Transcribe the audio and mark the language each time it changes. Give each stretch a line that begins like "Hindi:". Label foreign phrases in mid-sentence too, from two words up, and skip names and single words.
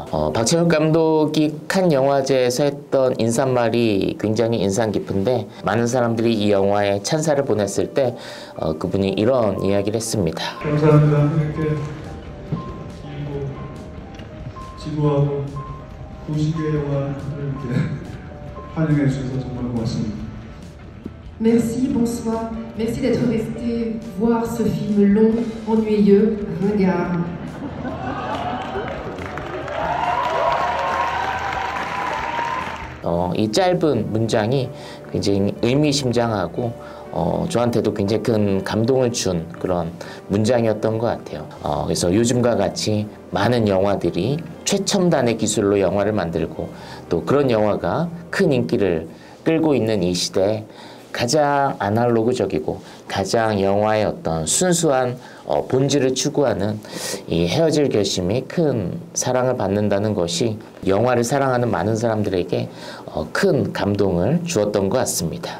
Korean: 박찬욱 감독이 칸 영화제에서 했던 인사말이 굉장히 인상 깊은데, 많은 사람들이 이 영화에 찬사를 보냈을 때 그분이 이런 이야기를 했습니다. 감사합니다. 이렇게 지구하고 90개의 영화를 이렇게 환영해 주셔서 정말 고맙습니다.
French: Merci, bonsoir. Merci d'être resté voir ce film long, ennuyeux, ringard.
Korean: 이 짧은 문장이 굉장히 의미심장하고 저한테도 굉장히 큰 감동을 준 그런 문장이었던 것 같아요. 그래서 요즘과 같이 많은 영화들이 최첨단의 기술로 영화를 만들고 또 그런 영화가 큰 인기를 끌고 있는 이 시대에 가장 아날로그적이고 가장 영화의 어떤 순수한 본질을 추구하는 이 헤어질 결심이 큰 사랑을 받는다는 것이 영화를 사랑하는 많은 사람들에게 큰 감동을 주었던 것 같습니다.